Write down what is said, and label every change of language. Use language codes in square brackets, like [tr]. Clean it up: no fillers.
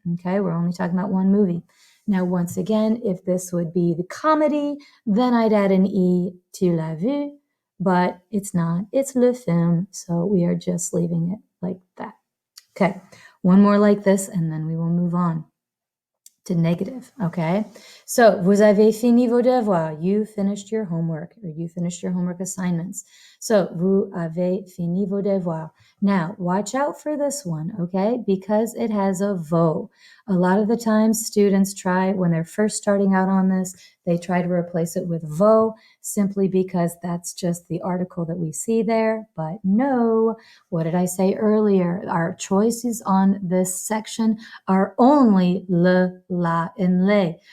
[en] Okay, we're only talking about one movie. Now, once again, if this would be the comedy, then I'd add an E, [fr] tu l'as vu, [en] but it's not. It's le film, so we are just leaving it like that. Okay, one more like this, and then we will move on to negative, okay? So, [fr] vous avez fini vos devoirs. [en] You finished your homework, or you finished your homework assignments. [fr] So, vous avez fini vos devoirs. [en] Now, watch out for this one, okay? Because it has a vo. A lot of the times, students try, when they're first starting out on this, they try to replace it with vo simply because that's just the article that we see there. But no, what did I say earlier? Our choices on this section are only le, la, and le.